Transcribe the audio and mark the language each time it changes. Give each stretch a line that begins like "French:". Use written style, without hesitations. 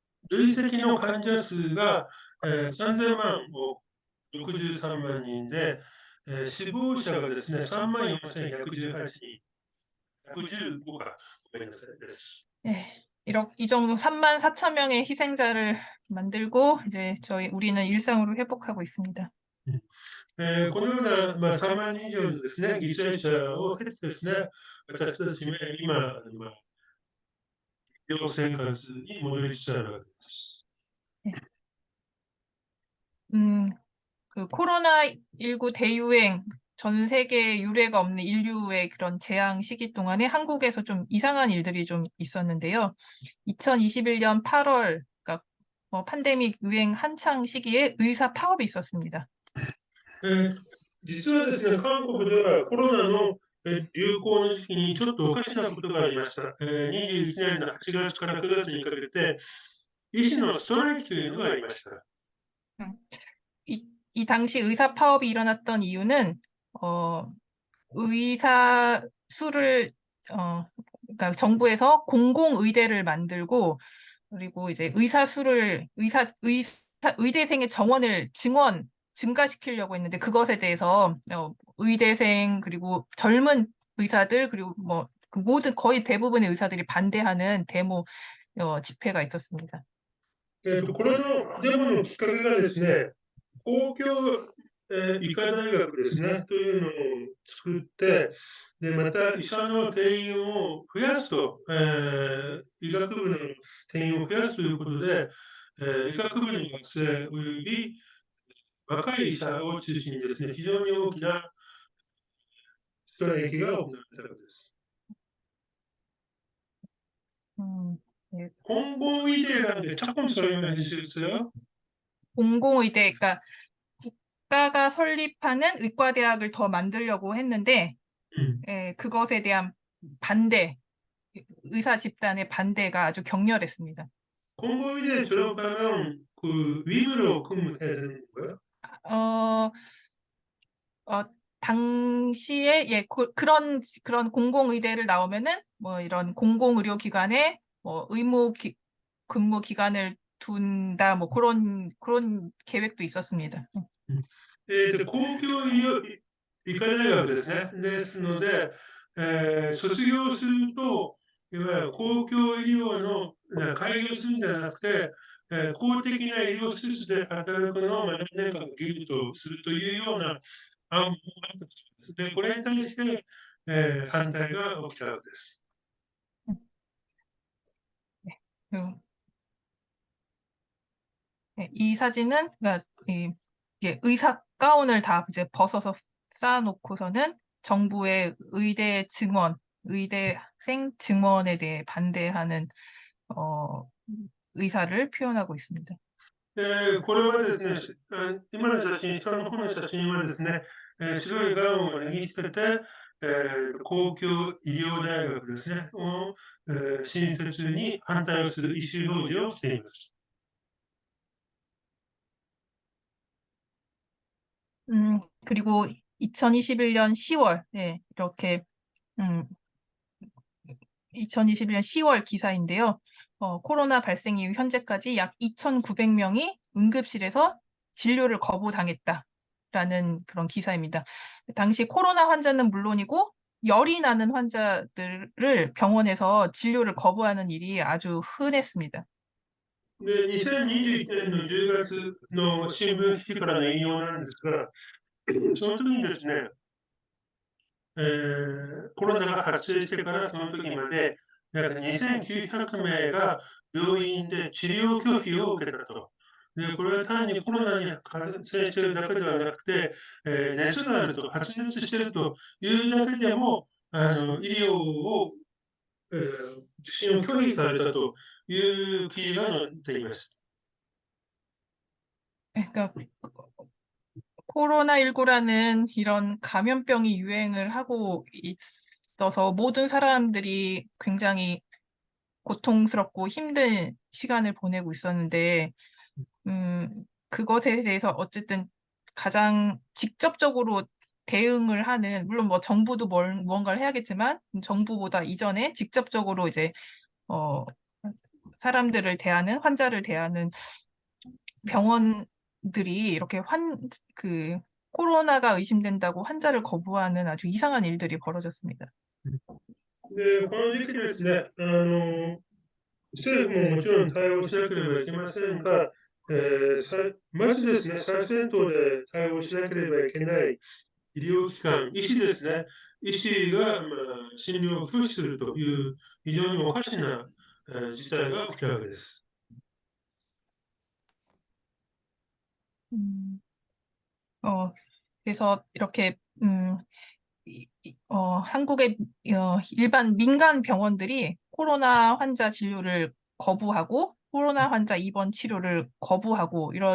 Japanese: 累積の患者数が、3000万を63万人で、死亡者がですね、3万4118人、115か、ごめんなさいです。
Korean: 이 정도 3만 4천 명의 희생자를 만들고 이제 우리는 일상으로 회복하고 있습니다.
Japanese: このような、3万人以上のですね、犠牲者を経てですね、私たちは今、医療生活に戻りつつあるわけです。
Korean: 그 코로나19 대유행 전 세계 유례가 없는 인류의 그런 재앙 시기 동안에 한국에서 좀 이상한 일들이 좀 있었는데요. 2021년 8월, 그러니까 팬데믹 유행 한창 시기에 의사 파업이 있었습니다.
Japanese: 実はですね、韓国ではコロナの流行の時期にちょっとおかしなことがありました。 21年の8月から9月にかけて、医師のストライキというのがありました。
Korean: 이 당시 의사 파업이 일어났던 이유는 의사 수를 그러니까 정부에서 공공의대를 만들고 그리고 이제 의대생의 정원을 증가시키려고 했는데 그것에 대해서 의대생 그리고 젊은 의사들 그리고 그 모든 거의 대부분의 의사들이 반대하는 데모 집회가 있었습니다.
Japanese: これのデモのきっかけがですね、公共、医科大学ですね、というのを作って、で、また医者の定員を増やすと、医学部の定員を増やすということで、医学部の学生および若い医者を中心にですね、非常に大きなストライキが行われたわけです。
Korean: 네. 공공의대라는 게 조금 설명해 주시겠어요? 공공의대, 그러니까 국가가 설립하는 의과대학을 더 만들려고 했는데 그것에 대한 반대, 의사 집단의 반대가 아주 격렬했습니다. 공공의대 졸업하면 그 위문으로 근무해야 되는 거예요? 어, 어, 당시에 그런 공공의대를 나오면은 뭐 이런 공공의료기관에 뭐 근무 기간을 둔다 뭐 그런 계획도 있었습니다.
Japanese: 公共医療医科大学ですね。ですので、卒業すると、いわゆる公共医療の開業するんじゃなくて、公的な医療施設で働くのを何年間か義務とするというような案もあったそうです。で、これに対して、反対が起きたわけです。
Korean: 그 이 사진은 그러니까 이게 의사 가운을 다 이제 벗어서 쌓아놓고서는 정부의 의대생 증원에 대해 반대하는 의사를 표현하고 있습니다.
Japanese: これはですね、今の写真、下の方の写真はですね、白いガウンを脱ぎ捨てて、公共医療大学ですね、新設に反対をする意思表示をしています。
Korean: 그리고 2021년 10월, 이렇게, 2021년 10월 기사인데요. 코로나 발생 이후 현재까지 약 2,900명이 응급실에서 진료를 거부당했다라는 그런 기사입니다. 당시 코로나 환자는 물론이고 열이 나는 환자들을 병원에서 진료를 거부하는 일이 아주 흔했습니다.
Japanese: で、2021年の10月の新聞記事からの引用なんですが、その時にですね、コロナが発生してからその時まで、約2900名が病院で治療拒否を受けたと。で、これは単にコロナに感染しているだけではなくて、熱があると、発熱しているというだけでも、医療を、受診を拒否されたという記事が載っています。
Korean: 그러니까 코로나19라는 이런 감염병이 유행을 하고 있어서 모든 사람들이 굉장히 고통스럽고 힘든 시간을 보내고 있었는데, 그것에 대해서 어쨌든 가장 직접적으로 대응을 하는, 물론 뭐 정부도 무언가를 해야겠지만, 정부보다 이전에 직접적으로 이제, 사람들을 대하는, 환자를 대하는 병원들이 이렇게 코로나가 의심된다고 환자를 거부하는 아주 이상한 일들이 벌어졌습니다.
Japanese: で、この時期ですね、政府ももちろん対応しなければいけませんが、まずですね、最先頭で対応しなければいけない医療機関、医師ですね、医師が、診療を拒否するという非常におかしな、事態が起きたわけです。
Korean: 음, 그래서 이렇게 한국의 일반 민간 병원들이 코로나 환자 진료를 거부하고 코로나 환자 입원 치료를 거부하고